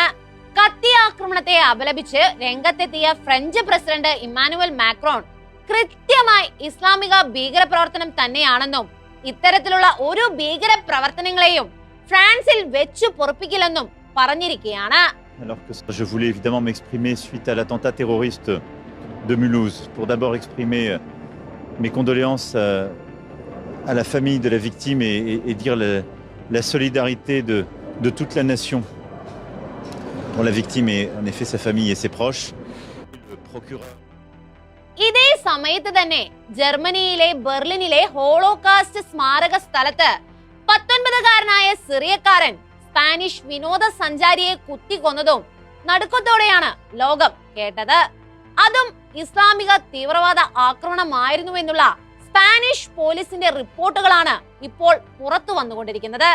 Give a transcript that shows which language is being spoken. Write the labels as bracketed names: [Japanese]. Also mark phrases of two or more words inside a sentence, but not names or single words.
[Malayalam] കത്തി ആക്രമണത്തെ അപലപിച്ച് രംഗത്തെത്തിയ ഫ്രഞ്ച് പ്രസിഡന്റ് ഇമ്മാനുവൽ മാക്രോൺ കൃത്യമായി ഇസ്ലാമിക ഭീകര പ്രവർത്തനം തന്നെയാണെന്നും ഇത്തരത്തിലുള്ള ഒരു ഭീകര പ്രവർത്തനങ്ങളെയും ഫ്രാൻസിൽ വെച്ചു പൊറുപ്പിക്കില്ലെന്നും പറഞ്ഞിരിക്കുകയാണ്. [French] Alors que je voulais évidemment m'exprimer suite à l'attentat terroriste de Mulhouse pour d'abord exprimer mes condoléances à la famille de la victime et dire la solidarité de toute la nation. Bon, la victime est en effet sa famille et ses proches. Le procureur. [Malayalam] ഇതേ സമയത്ത് തന്നെ ജർമ്മനിയിലെ ബെർലിനിലെ ഹോളോകാസ്റ്റ് സ്മാരക സ്ഥലത്ത് 19-കാരനായ സിറിയക്കാരൻ സ്പാനിഷ് വിനോദസഞ്ചാരിയെ കുത്തിക്കൊന്നതും നടുക്കത്തോടെയാണ് ലോകം കേട്ടത്. അതും ഇസ്ലാമിക തീവ്രവാദ ആക്രമണമായിരുന്നുവെന്നുള്ള സ്പാനിഷ് പോലീസിന്റെ റിപ്പോർട്ടുകളാണ് ഇപ്പോൾ പുറത്തു വന്നുകൊണ്ടിരിക്കുന്നത്.